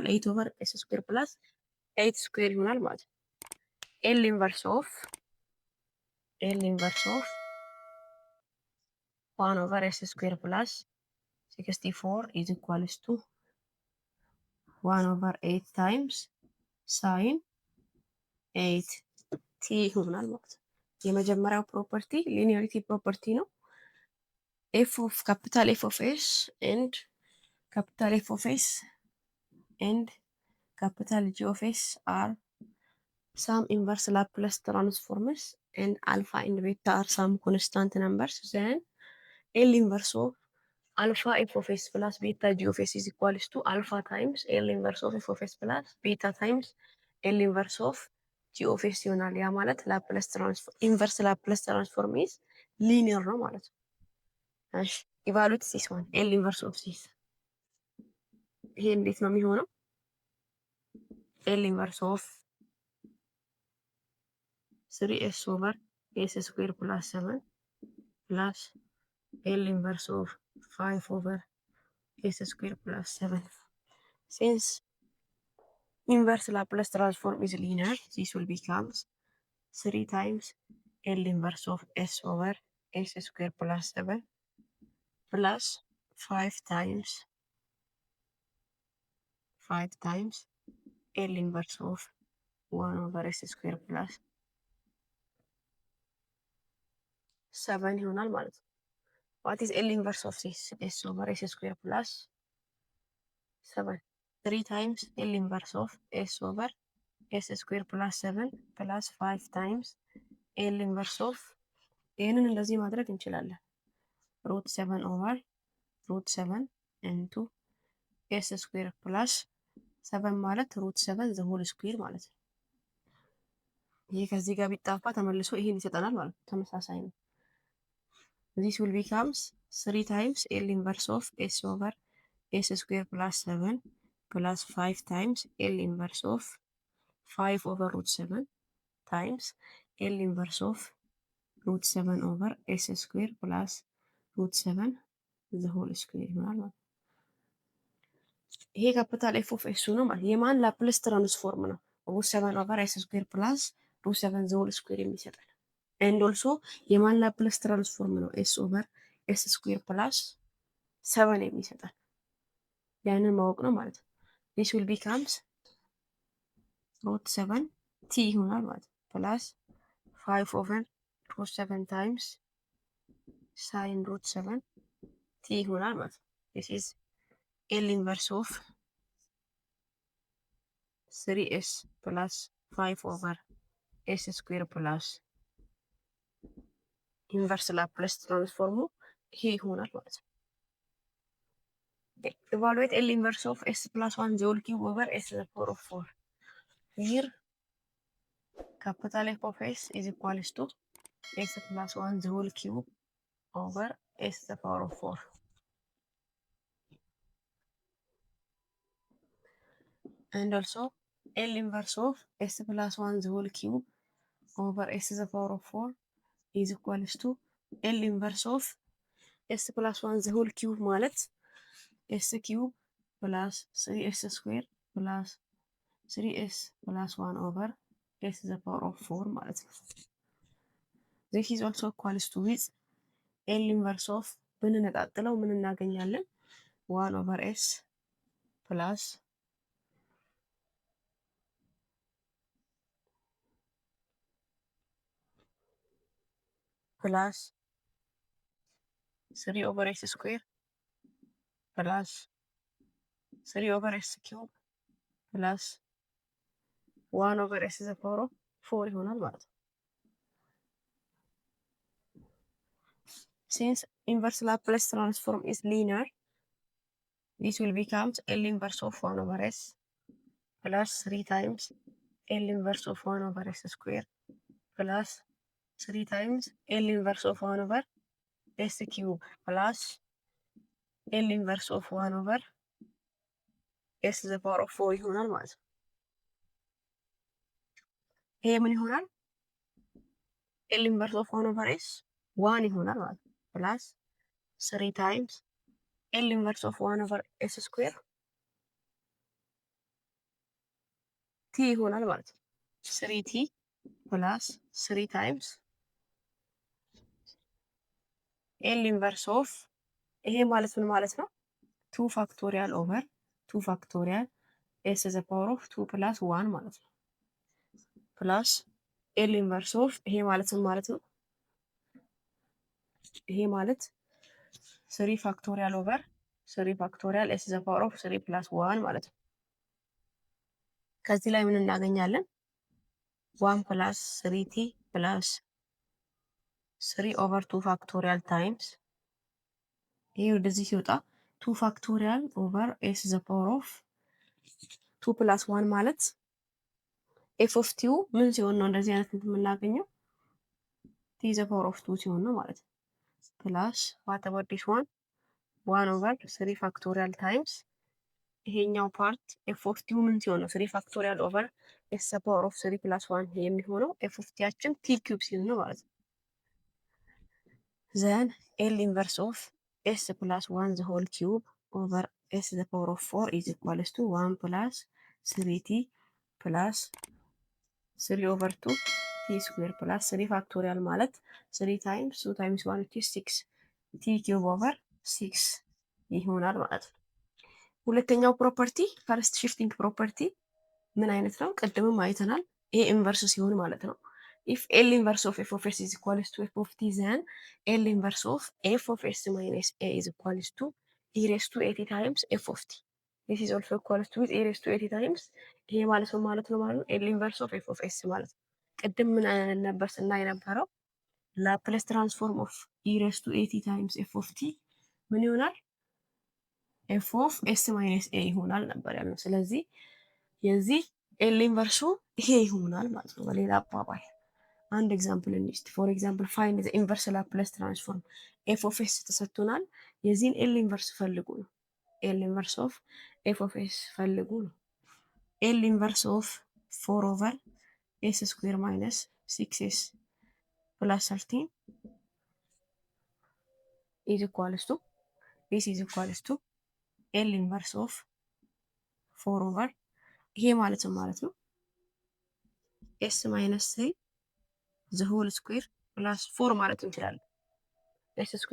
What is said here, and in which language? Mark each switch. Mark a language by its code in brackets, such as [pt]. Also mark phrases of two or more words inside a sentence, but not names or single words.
[en] 8 over s square plus 8 square [am] ይሆናል ማለት ነው። [en] L inverse of 1 over s square plus 64 is equals to 1 over 8 times sine 8 t [am] ይሆናል ማለት ነው። የመጀመሪያው [en] property linearity property ነው። f of capital F of s and capital F of s and capital G of s are some inverse Laplace transforms and alpha and beta are some constant numbers, then L inverse of alpha f of s plus beta g of s is equals to alpha times L inverse of f of s plus beta times L inverse of g of s [am] ይሆናል። ያ ማለት [en] Laplace transform inverse Laplace transform is linear [am] ነው ማለት ነው። እሺ [en] evaluate this one L inverse of this [am] ይሄ እንዴት ነው የሚሆነው? [en] L inverse of 3s over s square plus 7 plus L inverse of 5 over s square plus 7. Since inverse Laplace transform is linear, this will become 3 times L inverse of s over s square plus 7 plus 5 times L inverse of 1 over s square plus 7 [am] ይሆናል ማለት ነው። [en] What is L inverse of this? S over s square plus 7. 3 times L inverse of s over s square plus 7 plus 5 times L inverse of [am] ይህንን እንደዚህ ማድረግ እንችላለን። [en] ሩት 7 over ሩት 7 into s square plus 7 ማለት ሩት 7 the whole square [am] ማለት ነው። ይሄ ከዚህ ጋር ቢጣፋ ተመልሶ ይሄን ይሰጠናል ማለት ነው። ተመሳሳይ ነው። [en] This will becomes 3 times L inverse of s over s square plus 7 plus 5 times L inverse of 5 over root 7 times L inverse of root 7 over s square plus root 7 the whole square [am] ይሆናል ማለት ነው። ይሄ [en] capital F of s [am] ነው ማለት የማን [en] Laplace transform ነው? root 7 over s square plus root 7 the whole square የሚሰጠን and also የማን Laplace transform ነው? s over s square plus 7 [am] የሚሰጠን ያንን ማወቅ ነው ማለት ነው። [en] this will becomes root 7 t [am] ይሆናል ማለት ነው [en] plus 5 over root 7 times sin root 7 t [am] ይሆናል ማለት ነው። [en] this is L inverse of 3s plus 5 over s square plus inverse Laplace transform [am] ይሄ ይሆናል ማለት ነው። [en] evaluate L inverse of s plus 1 the whole cube over s to the power of 4. Here capital F of s is equals to s plus 1 the whole cube over s to the power of 4. and also L inverse of s plus 1 the whole cube over s to the power of 4 is equals to L inverse of s plus 1 the whole cube ማለት s cube plus 3s square plus 3s plus 1 over s to the power of 4 [am] ማለት ነው። [en] this is also equals to with L inverse of [am] ብንነጣጥለው ምን እናገኛለን? [en] 1 over s plus 3 over s square plus 3 over s cube plus 1 over s the power of 4 [am] ይሆናል ማለት ነው። [en] Since inverse Laplace transform is linear, this will become L inverse of 1 over s plus 3 times L inverse of 1 over s square plus 3 times L inverse of 1 over s cube plus L inverse of 1 over s the power of 4 [am] ይሆናል ማለት ነው። ይሄ ምን ይሆናል? [en] L inverse of 1 over s 1 [am] ይሆናል ማለት ነው። [en] plus 3 times L inverse of 1 over s square t [am] ይሆናል ማለት ነው። [en] 3t plus 3 times L inverse of [am] ይሄ ማለት ምን ማለት ነው? [en] 2 factorial over 2 factorial s the power of 2 plus 1 [am] ማለት ነው። [en] ፕላስ L inverse of [am] ይሄ ማለት ምን ማለት ነው? ይሄ ማለት [en] 3 factorial over 3 factorial s the power of 3 plus 1 [am] ማለት ነው። ከዚህ ላይ ምን እናገኛለን? [en] 1 plus 3t plus 3 over 2 factorial times [am] ይሄ ወደዚህ ሲወጣ [en] 2 factorial over s the power of 2 plus 1 ማለት f of t [am] ምን ሲሆን ነው እንደዚህ አይነት የምናገኘው? [en] t the power of 2 [am] ሲሆን ነው ማለት ነው። [en] ፕላስ what about this one 1 over 3 factorial times ይሄኛው ፓርት f of t [am] ምን ሲሆን ነው [en] 3 factorial over s the power of 3 plus 1 የሚሆነው f of t ያችን t cube [am] ሲሆን ነው ማለት ነው። [en] then L inverse of s plus 1 the whole cube over s the power of 4 is equals to 1 plus 3t plus 3 over 2 t square plus 3 ፋክቶሪያል ማለት 3 times 2 times 1 is 6 t cube over 6 [am] ይሆናል ማለት ነው። ሁለተኛው [en] property first shifting property [am] ምን አይነት ነው? ቅድምም አይተናል። [en] A inverse [am] ሲሆን ማለት ነው። [en] if L inverse of f of s is equals to f of t then L inverse of f of s minus a is equals to e raised to 80 times f of t. This is also equals to with e raised to 80 times [am] ይሄ ማለት ነው ማለት ነው ማለት ነው [en] L inverse of f of s [am] ማለት ነው። ቅድም ምን ነበር ስናይ የነበረው? [en] Laplace transform of e raised to 80 times f of t [am] ምን ይሆናል? [en] f of s minus a [am] ይሆናል ነበር ያልነው። ስለዚህ የዚህ ኤል ኢንቨርሱ ይሄ ይሆናል ማለት ነው። በሌላ አባባል አንድ ኤግዛምፕል እንስጥ። [en] for example find the inverse Laplace transform F of s [am] ተሰጥቶናል። የዚህን [en] L inverse [am] ፈልጉ ነው። [en] L inverse of F of s [am] ፈልጉ ነው። [en] L inverse of 4 over s square minus 6s plus 13 is equals to this is equals to L inverse of 4 over [am] ይሄ ማለት ነው [en] s minus 3 the whole square plus 4 [am] ማለት እንችላለን። [en] ኤስ